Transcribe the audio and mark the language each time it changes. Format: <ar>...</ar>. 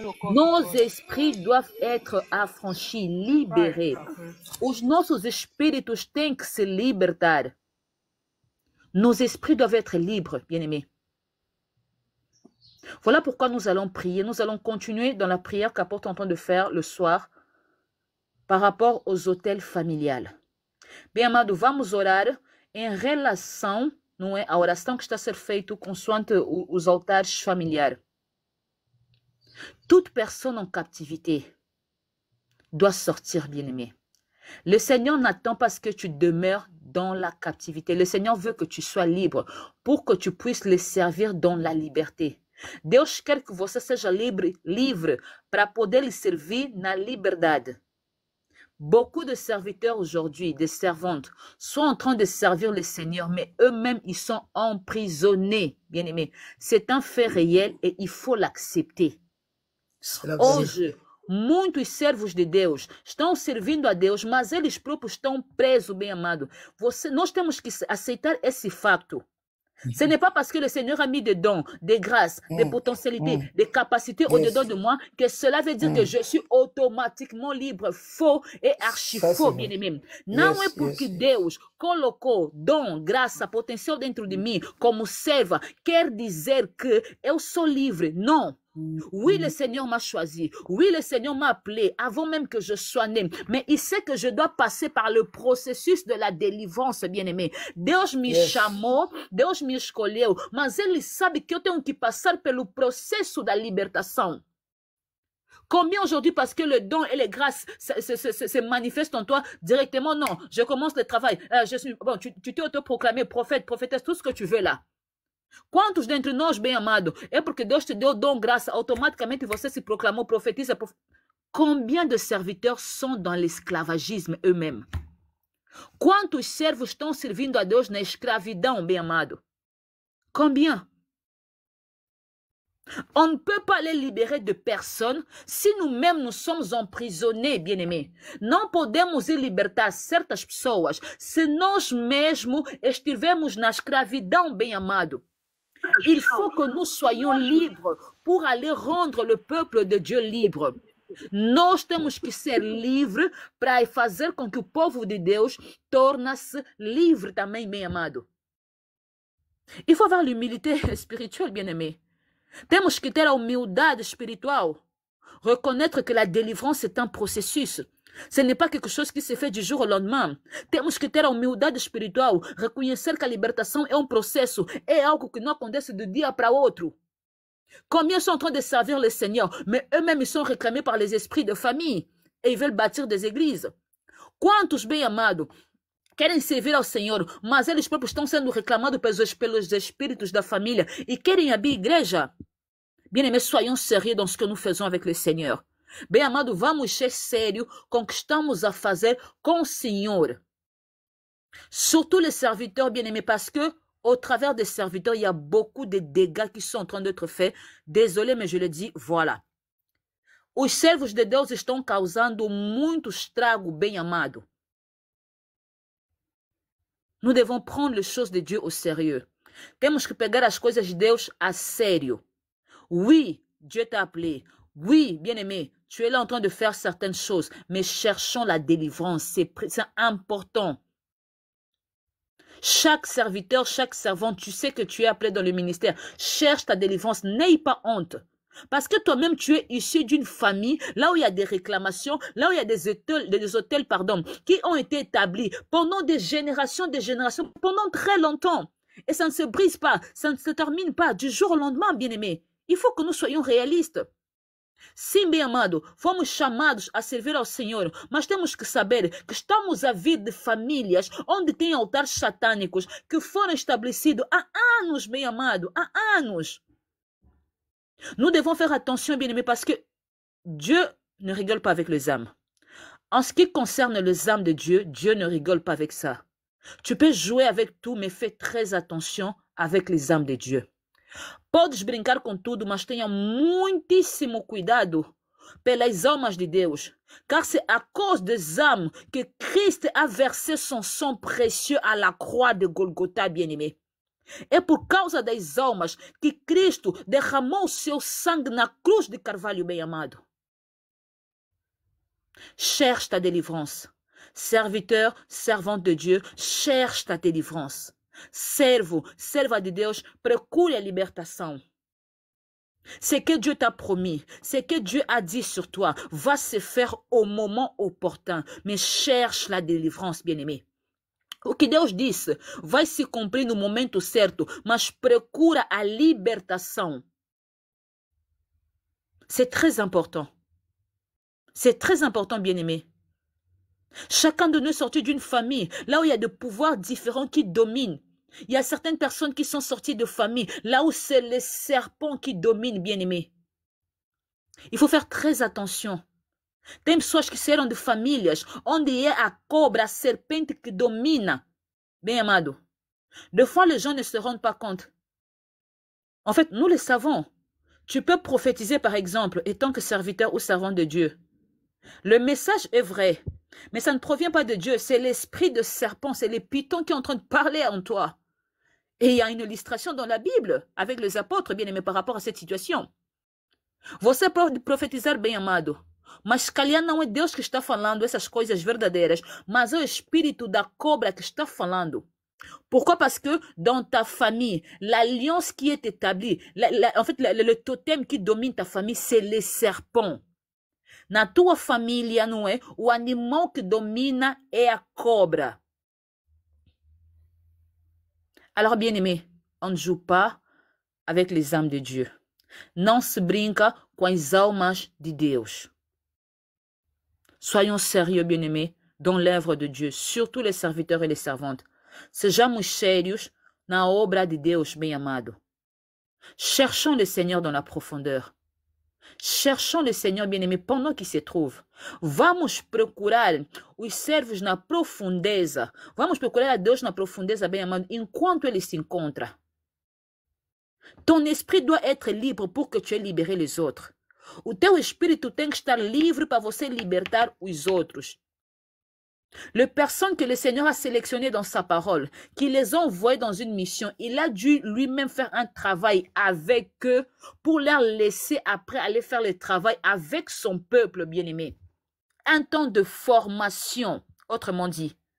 <fr>Nos esprits doivent être affranchis, libérés.</fr> <pt>Os nossos espíritos têm que se libertar.</pt> <fr>Nos esprits doivent être libres, bien-aimés. Voilà pourquoi nous allons prier. Nous allons continuer dans la prière qu'Apôtre est en train de faire le soir par rapport aux hôtels familiales.</fr> <pt>Bem, amado, vamos orar em relação, não é, a oração que está a ser feita consoante os altares familiares.</pt> <fr>Toute personne en captivité doit sortir, bien-aimé. Le Seigneur n'attend pas que tu demeures dans la captivité. Le Seigneur veut que tu sois libre pour que tu puisses le servir dans la liberté.</fr> <pt>Deus quer que você seja livre para poder lhe servir na liberdade.</pt> <fr>Beaucoup de serviteurs aujourd'hui, des servantes, sont en train de servir le Seigneur, mais eux-mêmes, ils sont emprisonnés, bien-aimés. C'est un fait réel et il faut l'accepter.</fr> <pt>Hoje, muitos servos de Deus estão servindo a Deus, mas eles próprios estão presos, bem-amado. Nós temos que aceitar esse fato.</pt> <fr>Ce n'est pas parce que le Seigneur a mis des dons, des grâces, des potentialités, des capacités au-dedans de moi que cela veut dire que je suis automatiquement libre. Faux et archi-faux, bien-aimé.</fr> <pt>Não é porque Deus colocou dom, graça, potencial dentro de mim como serva, quer dizer que eu sou livre.</pt> <fr>Non. Oui, le Seigneur m'a choisi. Oui, le Seigneur m'a appelé avant même que je sois né. Mais il sait que je dois passer par le processus de la délivrance, bien-aimé.</fr> <pt>Deus me chamou, Deus me escolheu, mas Ele sabe que eu tenho que passar pelo processo da libertação.</pt> <fr>Combien aujourd'hui, parce que le don et les grâces se manifestent en toi directement? Non, je commence le travail. Tu t'es autoproclamé prophète, prophétesse, tout ce que tu veux là.</fr> <pt>Quantos dentre nós, bem amado, é porque Deus te deu dom, graça, automaticamente você se proclamou, profetiza.</pt> <fr>Combien de serviteurs sont dans l'esclavagisme eux-mêmes?</fr> <pt>Quantos servos estão servindo a Deus na escravidão, bem amado?</pt> <fr>Combien? On ne peut pas les libérer de personne si nous-mêmes nous sommes emprisonnés, bien-aimés.</fr> <pt>Não podemos libertar certas pessoas se nós mesmos estivermos na escravidão, bem amado.</pt> <fr>Il faut que nous soyons libres pour aller rendre le peuple de Dieu libre.</fr> <pt>Nós temos que ser livres para fazer com que o povo de Deus torne-se livre também, bem amado.</pt> <fr>Il faut avoir l'humilité spirituelle, bien-aimé.</fr> <pt>Temos que ter a humildade espiritual.</pt> <fr>Reconnaître que la délivrance est un processus. Ce n'est pas quelque chose qui se fait du jour au lendemain.</fr> <pt>Temos que ter a humildade espiritual. Reconhecer que a libertação é um processo. É algo que não acontece de dia para outro.</pt> <fr>Combien sont en train de servir le Seigneur, mais eux-mêmes ils sont réclamés par les esprits de famille et ils veulent bâtir des églises.</fr> <pt>Quantos, bem amados, querem servir ao Senhor, mas eles próprios estão sendo reclamados pelos espíritos da família e querem abrir igreja?</pt> <fr>Bien-aimés, soyons sérieux dans ce que nous faisons avec le Seigneur.</fr> <pt>Bem amado, vamos ser sérieux com o que estamos a fazer com o Senhor.</pt> <fr>Surtout les serviteurs, bien-aimés, parce que au travers des serviteurs, il y a beaucoup de dégâts qui sont en train d'être faits. Désolé, mais je le dis, voilà.</fr> <pt>Os servos de Deus estão causando muito estrago, bem amado.</pt> <fr>Nous devons prendre les choses de Dieu au sérieux.</fr> <pt>Temos que pegar as coisas de Deus a sério.</pt> <fr>Oui, Dieu t'a appelé. Oui, bien-aimé, tu es là en train de faire certaines choses, mais cherchons la délivrance. C'est important. Chaque serviteur, chaque servante, tu sais que tu es appelé dans le ministère. Cherche ta délivrance. N'aie pas honte. Parce que toi-même, tu es issu d'une famille, là où il y a des réclamations, là où il y a des hôtels, qui ont été établis pendant des générations, pendant très longtemps. Et ça ne se brise pas, ça ne se termine pas du jour au lendemain, bien-aimés. Il faut que nous soyons réalistes.</fr> <pt>Sim, bem amado, fomos chamados a servir ao Senhor, mas temos que saber que estamos a vir de famílias onde tem altares satânicos que foram estabelecidos há anos, bem amado, há anos.</pt> <fr>Nous devons faire attention, bien-aimés, parce que Dieu ne rigole pas avec les âmes. En ce qui concerne les âmes de Dieu, Dieu ne rigole pas avec ça. Tu peux jouer avec tout, mais fais très attention avec les âmes de Dieu.</fr> <pt>Podes brincar com tudo, mas tenha muitíssimo cuidado pelas almas de Deus.</pt> <fr>Car c'est à cause des âmes que Christ a versé son sang précieux à la croix de Golgotha, bien-aimé.</fr> <pt>É por causa das almas que Cristo derramou seu sangue na cruz de Carvalho, bem amado.</pt> <fr>Cherche ta délivrance. Serviteur, servante de Dieu, cherche ta délivrance.</fr> <pt>Serva de Deus, procure a libertação.</pt> <fr>Ce que Dieu t'a promis, ce que Dieu a dit sur toi, va se faire au moment opportun. Mais cherche la délivrance, bien-aimé.</fr> <pt>O que Deus disse vai se cumprir no momento certo, mas procura a libertação.</pt> <fr>C'est très important. C'est très important, bien-aimé. Chacun de nous est sorti d'une famille, là où il y a des pouvoirs différents qui dominent. Il y a certaines personnes qui sont sorties de famille, là où c'est les serpents qui dominent, bien-aimé. Il faut faire très attention.</fr> <pt>Tem pessoas que saíram de famílias onde é a cobra, a serpente que domina. Bem amado.</pt> <fr>Des fois, les gens ne se rendent pas compte. En fait, nous le savons. Tu peux prophétiser, par exemple, étant que serviteur ou servant de Dieu. Le message est vrai, mais ça ne provient pas de Dieu. C'est l'esprit de serpent, c'est les pitons qui est en train de parler en toi. Et il y a une illustration dans la Bible avec les apôtres, bien aimés, par rapport à cette situation.</fr> <pt>Você pode profetizar, bem amado. Mas se calhar não é Deus que está falando essas coisas verdadeiras, mas é o espírito da cobra que está falando.</pt> <fr>Pourquoi? Parce que dans ta famille, l'alliance qui est établie, en fait, le totem qui domine ta famille, c'est les serpents.</fr> <pt>Na tua família, não é? O animal que domina é a cobra.</pt> <fr>Alors, bien-aimé, on ne joue pas avec les âmes de Dieu.</fr> <pt>Não se brinca com as almas de Deus.</pt> <fr>Soyons sérieux, bien-aimés, dans l'œuvre de Dieu, surtout les serviteurs et les servantes.</fr> <pt>Sejamos sérios na obra de Deus, bem amado.</pt> <fr>Cherchons le Seigneur dans la profondeur. Cherchons le Seigneur, bien-aimé, pendant qu'il se trouve.</fr> <pt>Vamos procurar os servos na profundeza. Vamos procurar a Deus na profundeza, bem amado, enquanto ele se encontra.</pt> <fr>Ton esprit doit être libre pour que tu aies libéré les autres.</fr> <pt>O teu espírito tem que estar livre para você libertar os outros.</pt> <fr>Les personnes que le Seigneur a sélectionnées dans sa parole, qui les a envoyées dans une mission, il a dû lui-même faire un travail avec eux pour leur laisser après aller faire le travail avec son peuple bien-aimé. Un temps de formation, autrement dit.</fr>